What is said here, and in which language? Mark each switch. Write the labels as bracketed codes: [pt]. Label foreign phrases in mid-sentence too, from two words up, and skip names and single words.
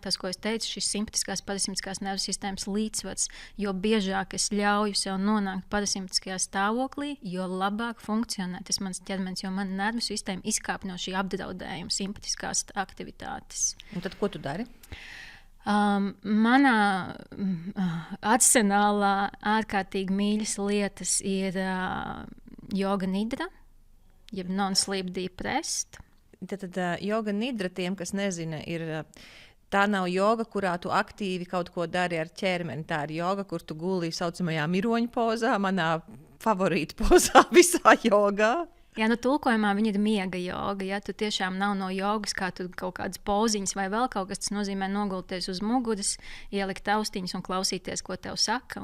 [lv] Tas, ko es teicu, šis simpatiskās, parasimpatiskās nervu sistēmas līdzsvars, jo biežāk es ļauju sev nonākt parasimpatiskajā stāvoklī, jo labāk funkcionē tas mans ķermenis, jo man nervu sistēma izkāp no šī apdraudējuma, simpatiskās aktivitātes. Un tad ko tu dari? Manā arsenālā ārkārtīgi mīļas lietas ir joga nidra, jeb [en] non-sleep deep rest. [lv] Tad joga nidra, tiem, kas nezina, ir tā nav joga, kurā tu aktīvi kaut ko dari ar ķermeni. Tā ir joga, kur tu guli saucamajā miroņu pozā, manā favorīta pozā visā jogā. Jā, tulkojumā viņa ir miega joga. Ja tu tiešām nav no jogas, kā tu kaut kādas poziņas vai vēl kaut kas, tas nozīmē nogulties uz muguras, ielikt austiņas un klausīties, ko tev saka.